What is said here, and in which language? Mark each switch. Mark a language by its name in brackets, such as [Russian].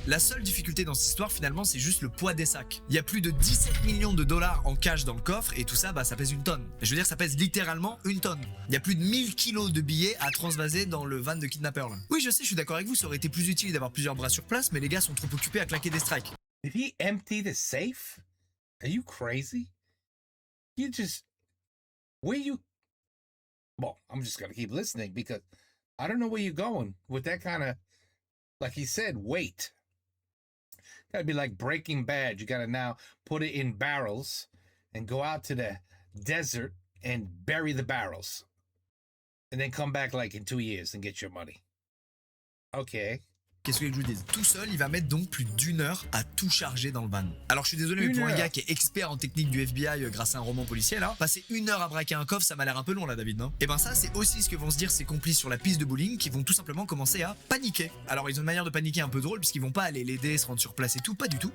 [French] La seule difficulté dans cette histoire, finalement, c'est juste le poids des sacs. Il y a plus de 17 millions de dollars en cash dans le coffre, et tout ça, ça pèse une tonne. Je veux dire, ça pèse littéralement une tonne. Il y a plus de 1000 kilos de billets à transvaser dans le van de kidnappeur, là. Oui, je sais, je suis d'accord avec vous, ça aurait été plus utile d'avoir plusieurs bras sur place, mais les gars sont trop occupés à claquer des strikes. [English] Did he empty the safe? Are you crazy? You just, where you, well, I'm just going to keep listening because I don't know where you're going with that kind of, like he said, weight. Gotta be like Breaking Bad. You gotta now put it in barrels and go out to the desert and bury the barrels. And then come back like in 2 years and get your money. Okay. [French] qu'est-ce que je vous dis? Tout seul, il va mettre donc plus d'1 heure à tout charger dans le van. Alors je suis désolé, mais pour un gars qui est expert en technique du FBI grâce à un roman policier là, passer 1 heure à braquer un coffre, ça m'a l'air un peu long là, David, non? Et ben ça, c'est aussi ce que vont se dire ses complices sur la piste de bowling, qui vont tout simplement commencer à paniquer. Alors ils ont une manière de paniquer un peu drôle, puisqu'ils vont pas aller l'aider, se rendre sur place et tout, pas du tout.